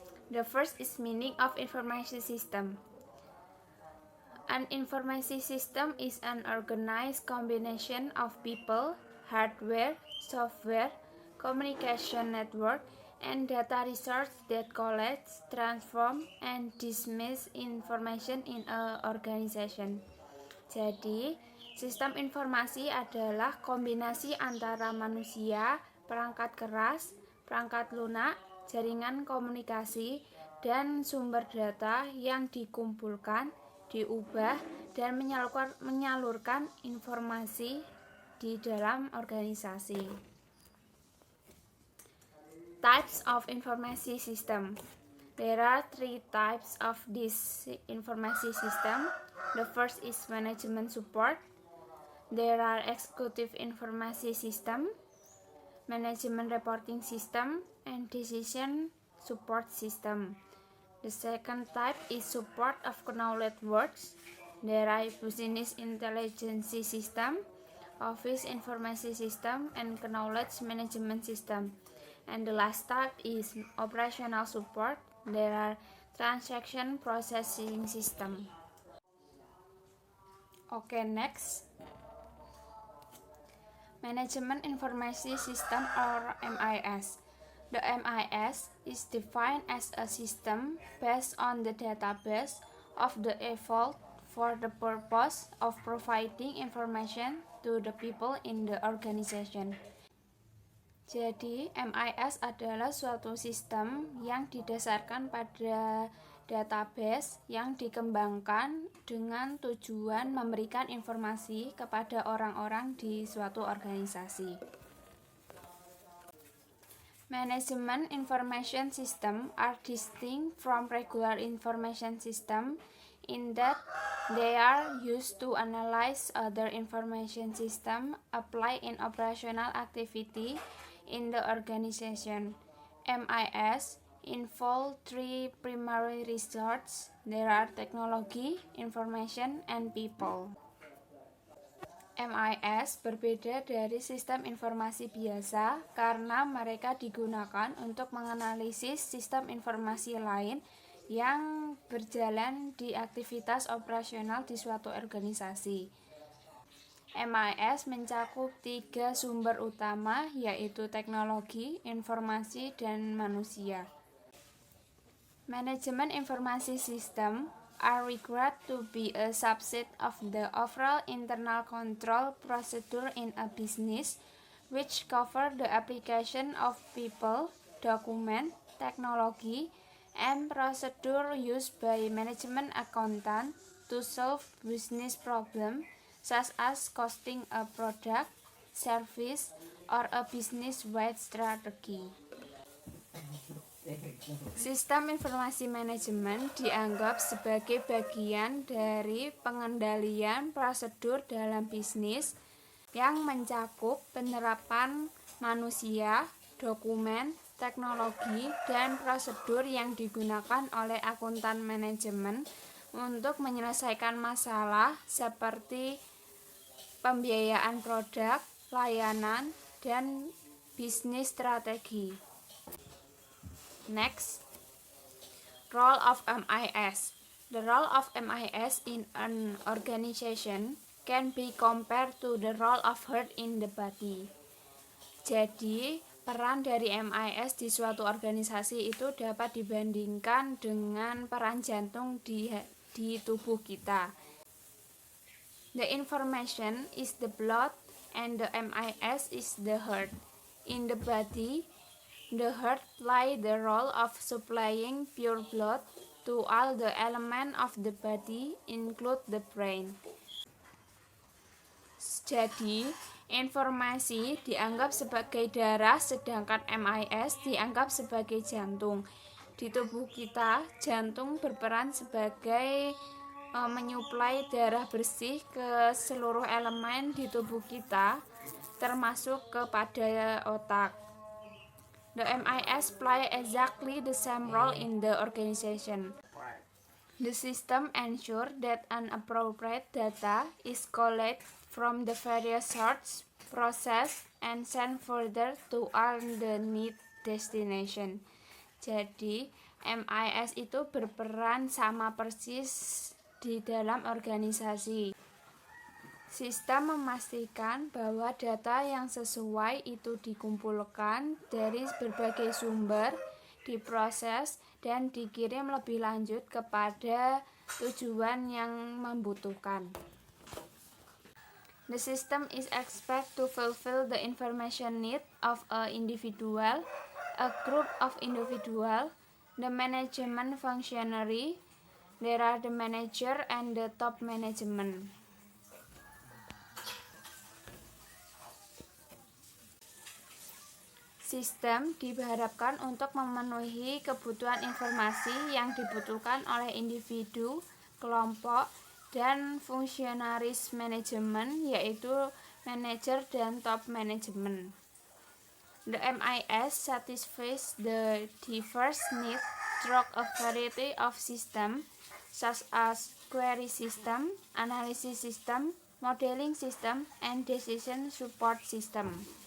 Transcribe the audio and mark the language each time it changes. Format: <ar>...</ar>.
<en>The first is meaning of information system. An information system is an organized combination of people, hardware, software, communication network, and data resource that collects, transform, and dismiss information in an organization.</en> <id>Jadi, sistem informasi adalah kombinasi antara manusia, perangkat keras, perangkat lunak, jaringan komunikasi, dan sumber data yang dikumpulkan, diubah, dan menyalurkan informasi di dalam organisasi.</id> <en>Types of information system. There are 3 types of this information system. The first is management support. There are executive information system, management reporting system, and decision support system. The second type is support of knowledge works. There are business intelligence system, office information system, and knowledge management system. And the last type is operational support. There are transaction processing system. Okay, next. Management Information System or MIS. The MIS is defined as a system based on the database of the evolved for the purpose of providing information to the people in the organization.</en> <id>Jadi, MIS adalah suatu sistem yang didasarkan pada database yang dikembangkan dengan tujuan memberikan informasi kepada orang-orang di suatu organisasi.</id> <en>Management information system are distinct from regular information system in that they are used to analyze other information system applied in operational activity in the organization. MIS involve 3 primary resources. There are technology, information, and people.</en> <id>MIS berbeda dari sistem informasi biasa karena mereka digunakan untuk menganalisis sistem informasi lain yang berjalan di aktivitas operasional di suatu organisasi. MIS mencakup 3 sumber utama, yaitu teknologi, informasi, dan manusia.</id> <en>Management information system are required to be a subset of the overall internal control procedure in a business, which cover the application of people, document, technology, and procedure used by management accountant to solve business problem, such as costing a product, service, or a business-wide strategy.</en> <id>Sistem informasi manajemen dianggap sebagai bagian dari pengendalian prosedur dalam bisnis yang mencakup penerapan manusia, dokumen, teknologi, dan prosedur yang digunakan oleh akuntan manajemen untuk menyelesaikan masalah seperti pembiayaan produk, layanan, dan bisnis strategi.</id> <en>Next, role of MIS. The role of MIS in an organization can be compared to the role of heart in the body.</en> <id>Jadi, Peran dari MIS di suatu organisasi itu dapat dibandingkan dengan peran jantung di tubuh kita.</id> <en>The information is the blood and the MIS is the heart. In the body, the heart plays the role of supplying pure blood to all the elements of the body, include the brain.</en> <id>Jadi, informasi dianggap sebagai darah, sedangkan MIS dianggap sebagai jantung. Di tubuh kita, jantung berperan sebagai menyuplai darah bersih ke seluruh elemen di tubuh kita, termasuk kepada otak.</id> <en>The MIS play exactly the same role in the organization. The system ensures that an appropriate data is collected from the various sources, processed, and sent further to all the need destination.</en> <id>Jadi, MIS itu berperan sama persis di dalam organisasi. Sistem memastikan bahwa data yang sesuai itu dikumpulkan dari berbagai sumber, diproses, dan dikirim lebih lanjut kepada tujuan yang membutuhkan.</id> <en>The system is expected to fulfill the information need of an individual, a group of individuals, the management functionary. There are the manager and the top management.</en> <id>Sistem diharapkan untuk memenuhi kebutuhan informasi yang dibutuhkan oleh individu, kelompok, dan fungsionaris manajemen, yaitu manajer dan top management.</id> <en>The MIS satisfies the diverse needs through a variety of systems, such as query system, analysis system, modeling system, and decision support system.</en>